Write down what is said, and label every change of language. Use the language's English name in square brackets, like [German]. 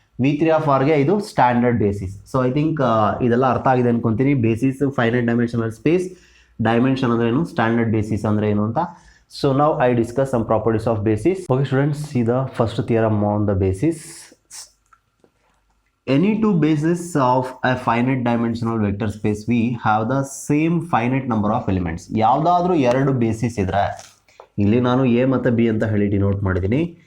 [Kannada] V3 of ಆರ್ಗೆ ಇದು standard basis. [English] so I think [Kannada] ಇದೆಲ್ಲ ಅರ್ಥ ಆಗಿದೆ ಅನ್ಕೊಂತೀನಿ. Basis, finite dimensional space, dimension ಅಂದ್ರೆ ಏನು, ಸ್ಟ್ಯಾಂಡರ್ಡ್ ಬೇಸಿಸ್ ಅಂದ್ರೆ ಏನು ಅಂತ. [English] So now I discuss some properties of basis. Okay students, see the first theorem on the basis. Any two bases of a finite dimensional vector space V have the same finite number of elements. [Kannada] ಯಾವುದಾದ್ರೂ ಎರಡು basis ಇದ್ರೆ, ಇಲ್ಲಿ ನಾನು A ಮತ್ತು B ಅಂತ ಹೇಳಿ denote ಮಾಡಿದ್ದೀನಿ.